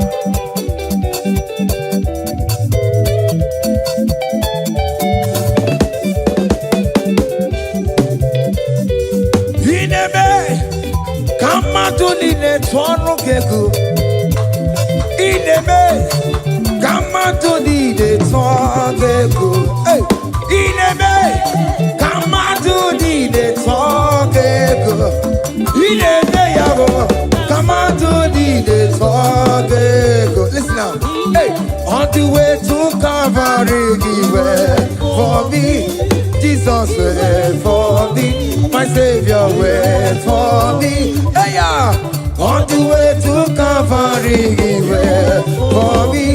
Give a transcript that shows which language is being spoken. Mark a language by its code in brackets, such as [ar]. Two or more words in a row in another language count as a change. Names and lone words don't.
[en] Come on to the tono keku. Ineme, come on to the tono keku. Hey, ineme, come on to the tono keku. [guz] Ineme yabo, [en] come on to the tono keku. Listen now. Hey, on the way to Calvary, he went for me. Jesus went for me. My Savior wait for me. Hey, on the way to Calvary, he wait for me.